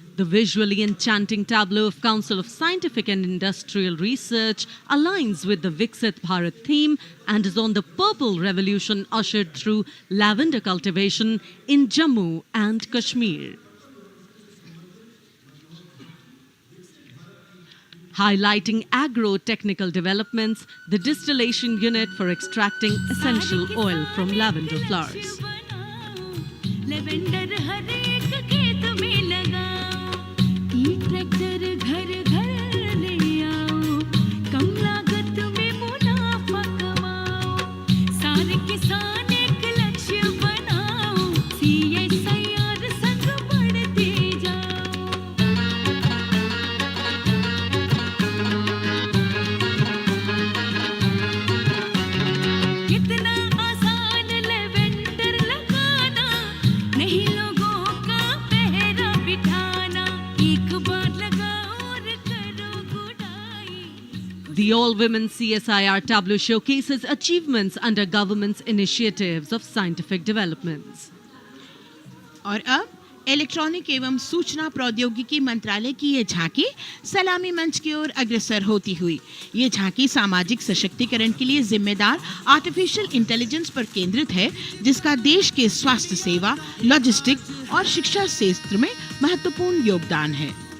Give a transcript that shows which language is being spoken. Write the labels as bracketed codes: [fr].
[en] The visually enchanting tableau of Council of Scientific and Industrial Research aligns with the Viksit Bharat theme and is on the purple revolution ushered through lavender cultivation in Jammu and Kashmir. Highlighting agro-technical developments, the distillation unit for extracting essential oil from lavender flowers. [hi] Lavender हर एक खेत में लगाओ ई tractor घर घर ले आओ कम लागत में मुनाफा कमाओ सारे किसान एक लक्ष्य बनाओ CSIR संग बढ़ते जाओ कितना आसान लेवेंडर लगाना नहीं लोगों का पहरा बिठाना एक बार लगाओ और करो गुडाई [en] The all-women CSIR tableau showcases achievements under government's initiatives of scientific developments. [hi] और अब इलेक्ट्रॉनिक एवं सूचना प्रौद्योगिकी मंत्रालय की ये झांकी सलामी मंच की ओर अग्रसर होती हुई ये झांकी सामाजिक सशक्तिकरण के लिए जिम्मेदार आर्टिफिशियल इंटेलिजेंस पर केंद्रित है जिसका देश के स्वास्थ्य सेवा लॉजिस्टिक और शिक्षा क्षेत्र में महत्वपूर्ण योगदान है.